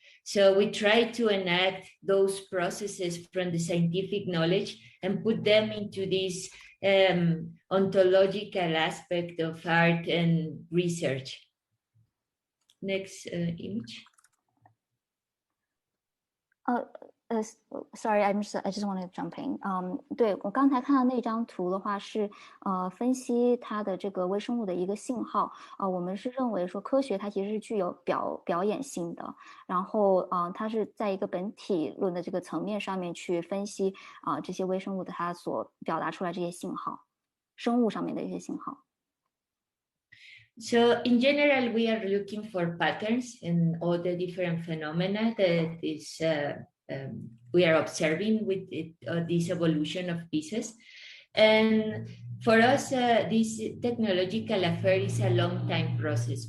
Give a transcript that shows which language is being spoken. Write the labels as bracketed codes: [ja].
[en] So we try to enact those processes from the scientific knowledge and put them into this ontological aspect of art and research. Next image. Sorry, I just want to jump in. [zh] 对，我刚才看到那张图的话是分析它的这个微生物的一个信号。我们是认为说科学它其实是具有表演性的，然后它是在一个本体论的这个层面上面去分析这些微生物的它所表达出来这些信号，生物上面的一些信号。 [en] So in general, we are looking for patterns in all the different phenomena that is we are observing with this evolution of pieces. And for us, this technological affair is a long time process.